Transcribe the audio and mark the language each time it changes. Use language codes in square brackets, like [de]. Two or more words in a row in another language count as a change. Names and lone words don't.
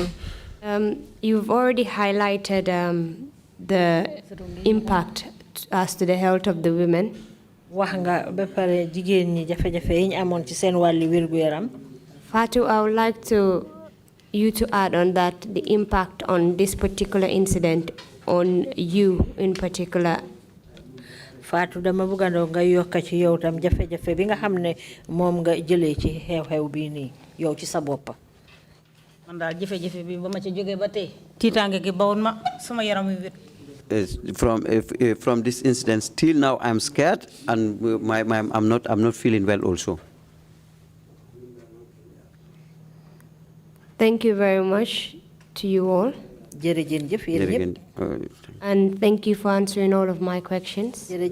[en] You've already highlighted the impact as to the health of the women. Fatu, I would like you to add on that the impact on this particular incident on you in particular. [wo] Fatu dama buga nga yokka ci yow tam jafe-jafe bi nga xamne mom nga jëlé ci xew-xew bi ni yow ci sa bop. Man dal jafe-jafe bi bama ci joggé ba tay titange gi bawon ma sama yaram wi wét. [en] From this incident till now I'm scared and I'm not feeling well also. Thank you very much to you all. And thank you for answering all of my questions.